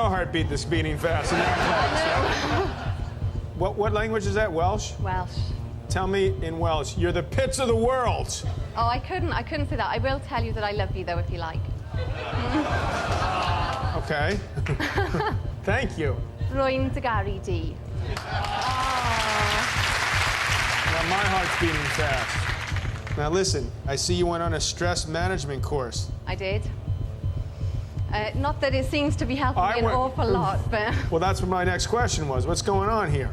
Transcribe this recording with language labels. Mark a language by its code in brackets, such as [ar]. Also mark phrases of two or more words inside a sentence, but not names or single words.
[en] your heartbeat that's beating fast in that class. What language is that? Welsh? Welsh. Tell me in Welsh. You're the pits of the world. Oh, I couldn't say that. I will tell you that I love you, though, if you like. Okay. Thank you. [cy] Rwy'n dy garu di. [en] Now my heart's beating fast. Now listen, I see you went on a stress management course. I did. Not that it seems to be helping me an awful lot, but... Well, that's what my next question was. What's going on here?